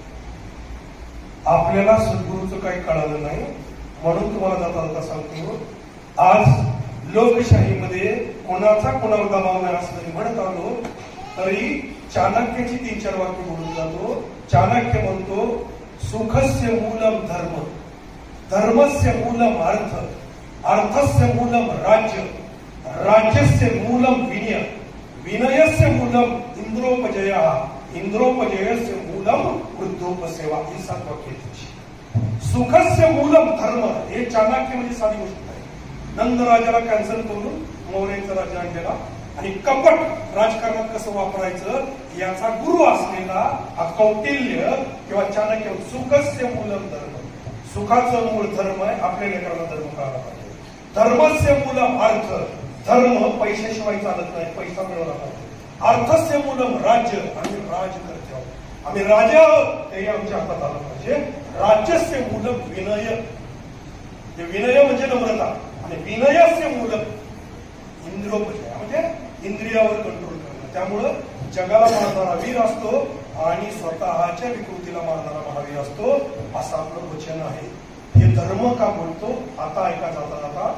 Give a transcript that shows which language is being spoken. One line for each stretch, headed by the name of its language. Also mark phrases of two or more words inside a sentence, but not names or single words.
Marathi: आपल्याला सद्गुरूचं काही कळालं नाही म्हणून तुम्हाला जाता जाता सांगतो. आज लोकशाहीमध्ये कोणाचा कोणावर दबाव नाही असं जरी म्हणत आलो तरी चाणक्याची 3-4 वाक्य बोलून जातो.
Sanskrit: चाणक्य म्हणतो सुखस्य मूलम धर्म, धर्मस्य मूलम अर्थ, अर्थस्य मूलम राज्य, राज्यस्य मूलम विनय, विनयस्य मूलम इंद्रोपजय, इंद्रोपजयस्य मूलम वृद्धोपसेवा.
Marathi: ही 7 वाक्य.
Sanskrit: सुखस्य मूलम धर्म
Marathi: हे चाणक्य म्हणजे साधी गोष्ट आहे. नंद राजाला कॅन्सल करून मौर्यांचा राज्य आणलेला आणि कपट राजकारणात कसं वापरायचं याचा गुरु असलेला हा कौटिल्य किंवा चाणक्य.
Sanskrit: सुखस्य मूलम धर्म,
Marathi: सुखाचं मूळ धर्म आहे. आपल्या लेकरांना धर्म कळायला पाहिजे.
Sanskrit: धर्मस्य मूलम अर्थ,
Marathi: धर्म पैशाशिवाय चालत नाही, पैसा मिळवला पाहिजे.
Sanskrit: अर्थस्य मूलम राज्य,
Marathi: आम्ही राज करते आहोत, आम्ही राजा आहोत, तेही आमच्या हातात आलं पाहिजे.
Sanskrit: राज्यस्य मूलम विनय,
Marathi: विनय म्हणजे नम्रता आणि
Sanskrit: विनयस्य मूलम इंद्रोपजय
Marathi: म्हणजे इंद्रियावर कंट्रोल करणं. त्यामुळं जगाला मारणारा वीर असतो आणि स्वतःच्या विकृतीला मारणारा महावीर असतो असं आपलं वचन आहे. हे धर्म का बोलतो आता ऐका जाता जाता.